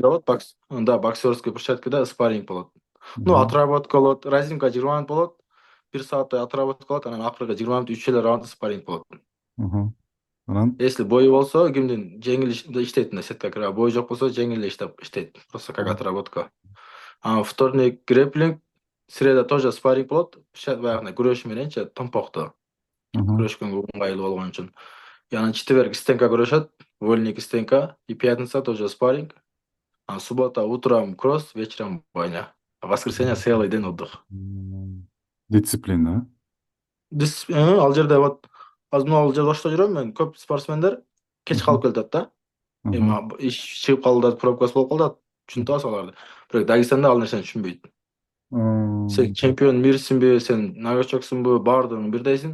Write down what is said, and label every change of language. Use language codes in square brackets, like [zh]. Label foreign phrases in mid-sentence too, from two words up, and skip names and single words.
[ky] площадкада болот, да, боксерский площадкада спарринг болот. Ну, Мгм. отработка болот, разимка 20 мүнөт болот. Бир сааттай отработка болот, анан акыркы 20 мүнөт үч эле раунд спарринг болот. Мгм. Анан. Если бою болсо, кимдин жеңил иштейт мына сетка кире, бою жок болсо жеңил эле иштейт. [ru] Просто как отработка. А вторник грэпплинг, среда тоже спарринг болот. [ky] Баягы күрөш мененчи томпокту Мгм. күрөшкөнгө ыңгайлуу болгон үчүн. [ru] И анан четверг стенка күрөшөт, вольник стенка, и пятница тоже спарринг. А суббота утром кросс, вечером баня. А воскресенье целый день отдых. Дисциплина. [ky] Ал жерде вот азыр ал жерде ошто жүрөм мен, көп спортсмендер кеч Мгм. калып келатат да. Эми Мгм. иш чыгып калды, пробкасы болуп калды, түшүнүп атасың аларды. Бирок Дагестанда ал нерсени түшүнбөйт. Сен М. чемпион мирсиңби, сен новичоксуңбу, баардыгың бирдейсиң.